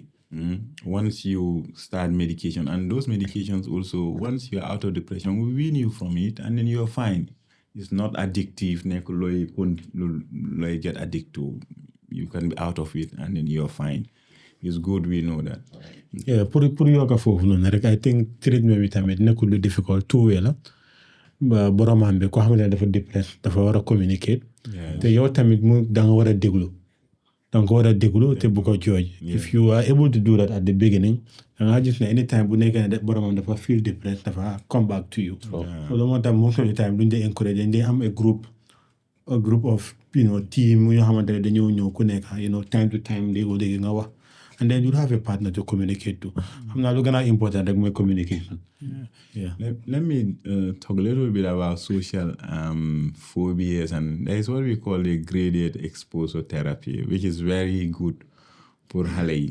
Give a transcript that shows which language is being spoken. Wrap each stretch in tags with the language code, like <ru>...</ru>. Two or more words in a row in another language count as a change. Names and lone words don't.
<en>Once you start medication, and those medications also, once you're out of depression, will wean you from it, and then you're fine. It's not addictive. Get addicted to. You can be out of it, and then you're fine. It's good, we know that. Yeah,</en> <wo>pour yokka foofu noonu rek</wo> <en>I think treatment</en> <wo>bi tamit nekkul lu difficult</wo> <en>two way</en> <wo>la ba boromam bi ko xam ne dafa depressed dafa war a communicate te yow tamit da nga war a déglu te bu ko jooj</wo> <en>if you are able to do that at the beginning</en> <wo>da nga gis ne anytime bu nekkee ne boromam dafa</wo> <en>feel depressed</en> <wo>dafa</wo> <en>come back to you</en> <wo>so moo tax</wo> <en>most of the time</en> <wo>duñ dee encourage dañ dee am</wo> <en>a group of team</en> <wo>yoo xamante ne dañoo ñëw ku nekk</wo> <en>time to time</en> <wo>léegi nga wax.</wo> <en>And then you'll have a partner to communicate to. I'm not looking at important like my communication. Yeah. Let me talk a little bit about social phobias, and that is what we call a graded exposure therapy, which is very good for Halei.</en>